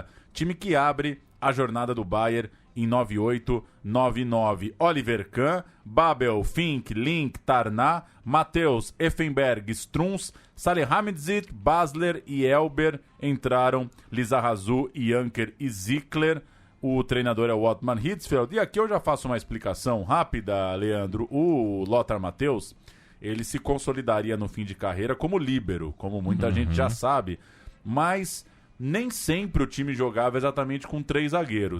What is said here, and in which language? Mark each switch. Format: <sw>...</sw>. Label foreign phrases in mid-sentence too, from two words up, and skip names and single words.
<pt>Time que abre a jornada do Bayern em 98-99. Oliver Kahn, Babel, Fink, Link, Tarná, Matheus, Effenberg, Strunz, Salihamidzic, Basler e Elber entraram, Lizarazu, Janker e Zickler. O treinador é o Ottmar Hitzfeld. E aqui eu já faço uma explicação rápida, Leandro. O Lothar Matthäus, ele se consolidaria no fim de carreira como líbero, como muita gente já sabe. Mas nem sempre o time jogava exatamente com 3 zagueiros.</pt>